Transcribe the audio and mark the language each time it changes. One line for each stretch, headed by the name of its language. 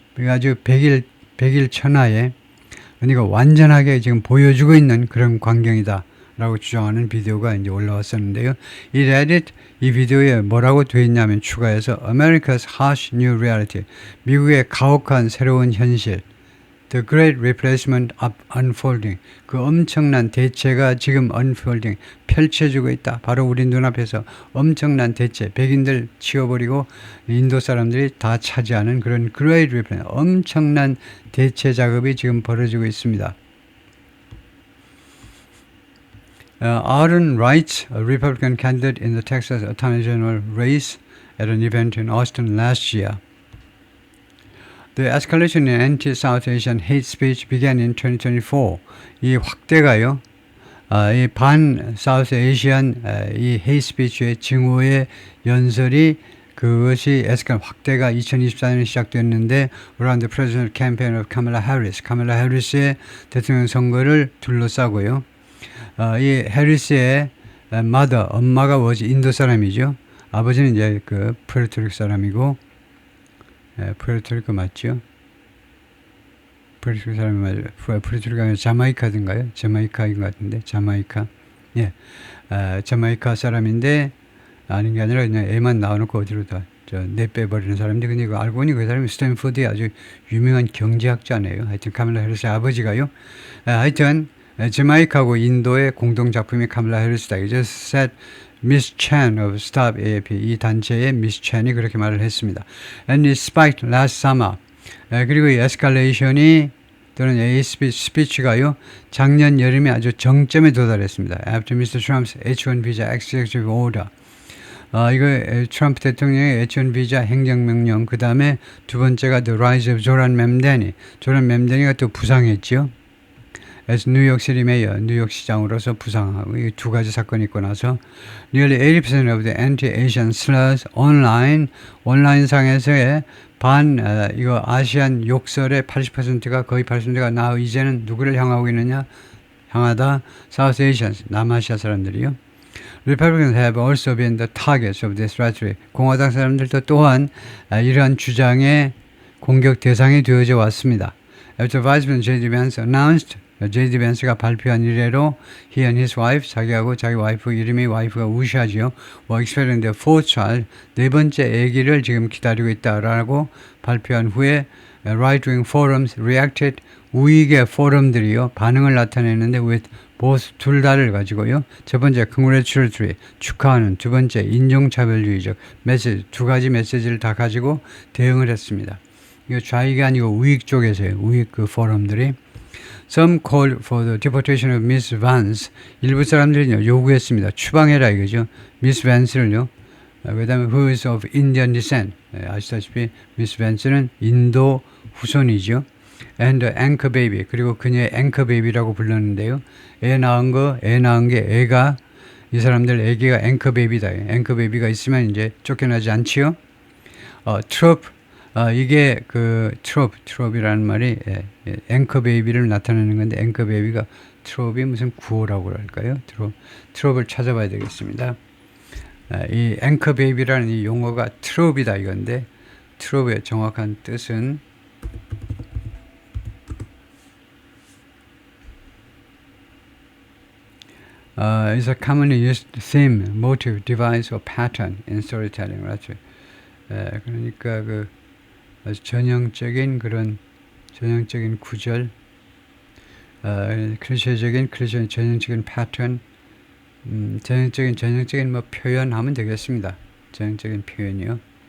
Korean: 아주 백일 천하에 그러니까 완전하게 지금 보여주고 있는 그런 광경이다. 라고 주장하는 비디오가 이제 올라왔었는데요. 이 레딧 이 비디오에 뭐라고 되어 있냐면 추가해서
English: America's harsh new reality.
Korean: 미국의 가혹한 새로운 현실.
English: The great replacement of unfolding.
Korean: 그 엄청난 대체가 지금 unfolding. 펼쳐지고 있다. 바로 우리 눈앞에서 엄청난 대체. 백인들 치워버리고 인도 사람들이 다 차지하는 그런 great replacement. 엄청난 대체 작업이 지금 벌어지고 있습니다.
English: Aaron Wright, a Republican candidate in the Texas Attorney General race at an event in Austin last year. The escalation in anti-South Asian hate speech began in 2024.
Korean: 이 확대가요. 이 반-사우스 에이시안 이 hate speech의 증오의 연설이 그것이 확대가 2024년에 시작됐는데
English: around the presidential campaign of Kamala Harris.
Korean: 카말라 해리스의 대통령 선거를 둘러싸고요. 이 해리스의 mother, 엄마가 뭐지? 인도 사람이죠. 아버지는 이제 그 푸에르토리코 사람이고, 푸에르토리코 맞죠? 푸에르토리코 사람이 맞아요. 푸에르토리코가 자마이카든가요? 자마이카인 것 같은데, 자마이카. 예, 자마이카 사람인데 아닌 게 아니라 그냥 애만 나와놓고 어디로 다 내빼버리는 사람인데, 근데 이거 알고 보니 그 사람이 스탠포드의 아주 유명한 경제학자네요. 하여튼 카말라 해리스의 아버지가요. 하여튼 자마이카하고 인도의 공동 작품이 카말라 해리스다. 이제
English: said Miss Chan of Stop AAP
Korean: 이 단체의 Miss Chan이 그렇게 말을 했습니다.
English: And it spiked last summer.
Korean: 그리고 이 에스컬레이션이 또는 이 스피치가요 작년 여름에 아주 정점에 도달했습니다.
English: After Mr. Trump's H-1 visa executive order.
Korean: 이거 트럼프 대통령의 H-1 비자 행정명령. 그 다음에 두 번째가
English: The Rise of
Korean: 조란 맴데니. 조란 맴데니가 또 부상했죠. 뉴욕시티 메이어, 뉴욕시장으로서 부상하고 이 두 가지 사건이 있고 나서
English: nearly 80% of the anti-Asian slurs
Korean: 온라인상에서의 이거 아시안 욕설의 80%가 거의 80%가 이제는 누구를 향하고 있느냐? 향하다 South Asians, 남아시아 사람들이요.
English: Republicans have also been the targets of this rhetoric.
Korean: 공화당 사람들도 또한 이러한 주장의 공격 대상이 되어져 왔습니다.
English: After Vice President J.D. Vance announced J.D.
Korean: 벤스가 발표한 이래로
English: he and his wife,
Korean: 자기하고 자기 와이프, 이름이 와이프가 우샤지요.
English: were expecting their fourth child,
Korean: 네 번째 아기를 지금 기다리고 있다라고 발표한 후에
English: right-wing forums reacted,
Korean: 우익의 포럼들이요 반응을 나타내는데
English: with both
Korean: 둘 다를 가지고요. 첫 번째 congratulatory, 축하하는, 두 번째 인종차별주의적 메시지, 두 가지 메시지를 다 가지고 대응을 했습니다. 이거 좌익이 아니고 우익 쪽에서요. 우익 그 포럼들이
English: Some called for the deportation of Miss Vance.
Korean: 일부 사람들이 요구했습니다. 추방해라 이거죠. Miss Vance를요. 그 다음에
English: who is of Indian descent.
Korean: 아시다시피 Miss Vance는 인도 후손이죠.
English: And the anchor baby.
Korean: 그리고 그녀의 anchor baby라고 불렀는데요. 애 낳은 게 애가 이 사람들 애기가 anchor baby다. anchor baby가 있으면 이제 쫓겨나지 않지요. Troop 이게 그 트롭이라는 말이 앵커 베이비를 나타내는 건데 앵커 베이비가 트롭이 무슨 구호라고 할까요? 트롭을 찾아봐야 되겠습니다. 이 앵커 베이비라는 이 용어가 트롭이다 이건데 트롭의 정확한 뜻은
English: is a commonly used theme, motive, device, or pattern in storytelling.
Korean: 그렇죠. 그러니까 그 아주 전형적인 그런 전형적인 구절, 클리셰적인 전형적인 패턴, 전형적인 뭐 표현하면 되겠습니다. 전형적인 표현이요.